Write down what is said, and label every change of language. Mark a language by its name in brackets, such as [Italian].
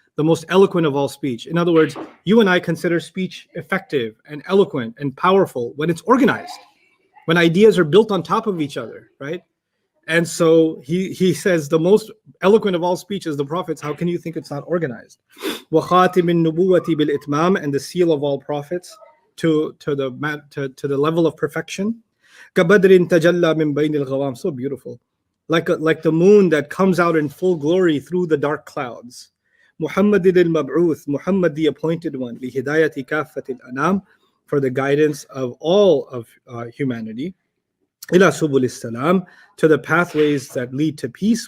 [English] the most eloquent of all speech. In other words, you and I consider speech effective and eloquent and powerful when it's organized, when ideas are built on top of each other, right? And so he says the most eloquent of all speech is the prophets. How can you think it's not organized? [Arabic] وَخَاتِمِ النُّبُوَّةِ بِالْإِتْمَامِ, [English] and the seal of all prophets to the level of perfection. [Arabic] كَبَدْرٍ تَجَلَّى مِنْ بَيْنِ الْغَوَامِ, [English] so beautiful. Like the moon that comes out in full glory through the dark clouds. Muhammad al-Mab'uth, Muhammad the appointed one, [Arabic] لِهِدَايَةِ كَافَّةِ الْأَنَامِ, [English] for the guidance of all of humanity. [Arabic] إِلَى سُبُلِ السَّلَامِ, [English] to the pathways that lead to peace.